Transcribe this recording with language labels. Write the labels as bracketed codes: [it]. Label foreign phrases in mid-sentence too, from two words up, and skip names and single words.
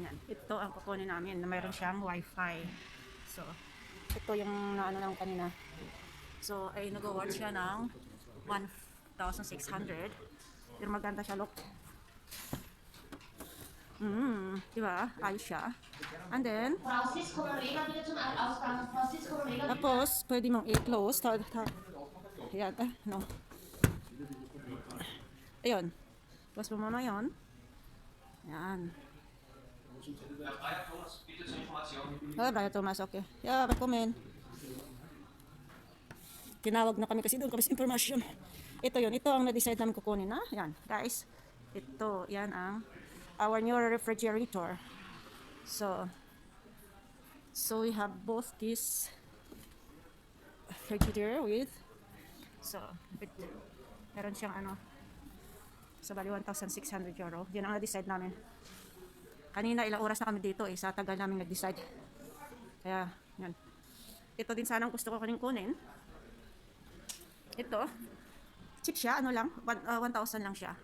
[tl] Ito ang kukunin namin na mayroon siyang WIFI. So, ito yung naano kanina. So, ay nag-award siya ng 1,600. Pero maganda siya, look. Di ba? Ayos siya. [en] And then, [de] Frau Sis, Kollege, bitte zum Ausgang. Frau Sis, Kollege, bitte. [tl] tapos, pwede mong i-close. Ayan, no. Ayun. Close mo muna yun. Ayan. [en] Brian Thomas, okay. Yeah, recommend. [tl] Tinawag na kami kasi doon kami sa information. Ito yun, ito ang na-decide namin kukunin na. Yan, guys. Ito, yan ang [en] our new refrigerator. So we have both this refrigerator with [tl] meron siyang sa bali 1,600 euro. Yan ang na-decide namin. Kanina ilang oras na kami dito sa tagal namin nag-decide. Kaya, yan. Ito din sana ang gusto ko kunin. Ito, cheap siya, 1,000 lang siya.